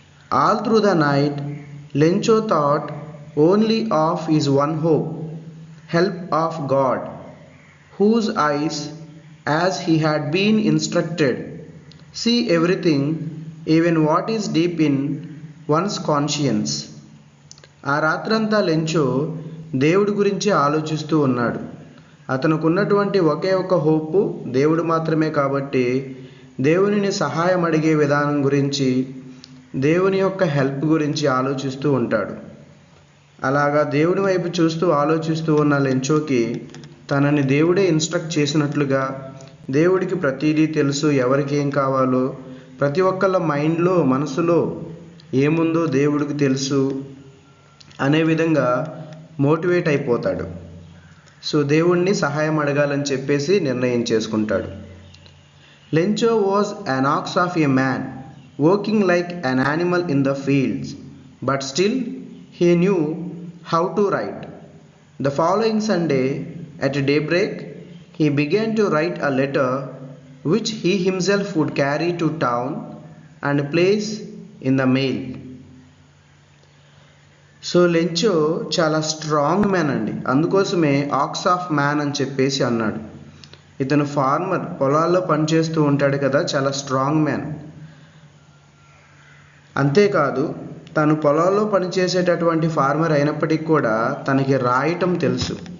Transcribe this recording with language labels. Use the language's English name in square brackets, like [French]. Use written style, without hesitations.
[English] All through the night, Lencho thought only of his one hope, help of God, whose eyes, as he had been instructed, see everything, even what is deep in one's conscience. [Telugu] ఆ రాత్రంతా Lencho దేవుడి గురించి ఆలోచిస్తూ ఉన్నాడు. అతనుకున్నటువంటి ఒకే ఒక hope దేవుడు మాత్రమే కాబట్టి దేవునిని సహాయం అడిగే విధానం గురించి, దేవుని యొక్క హెల్ప్ గురించి ఆలోచిస్తూ ఉంటాడు. అలాగా దేవుడి వైపు చూస్తూ ఆలోచిస్తూ ఉన్న లెంచోకి తనని దేవుడే ఇన్స్ట్రక్ట్ చేసినట్లుగా, దేవుడికి ప్రతిదీ తెలుసు, ఎవరికి ఏం కావాలో, ప్రతి ఒక్కళ్ళ మైండ్లో, మనసులో ఏముందో దేవుడికి తెలుసు అనే విధంగా మోటివేట్ అయిపోతాడు. సో దేవుణ్ణి సహాయం అడగాలని చెప్పేసి నిర్ణయం చేసుకుంటాడు. [English] Lencho was an ox of a man, working like an animal in the fields, but still he knew how to write. The following Sunday, at daybreak, he began to write a letter which he himself would carry to town and place in the mail. [Telugu] So Lencho చాలా strong man అండి, అందుకోసమే [English] ox of man [Telugu] అని చెప్పేసి అన్నాడు. ఇతను farmer, పొలాల్లో పనిచేస్తూ ఉంటాడు కదా, చాలా స్ట్రాంగ్ మ్యాన్. అంతేకాదు తను పొలాల్లో పనిచేసేటటువంటి ఫార్మర్ అయినప్పటికీ కూడా తనకి రాయటం తెలుసు.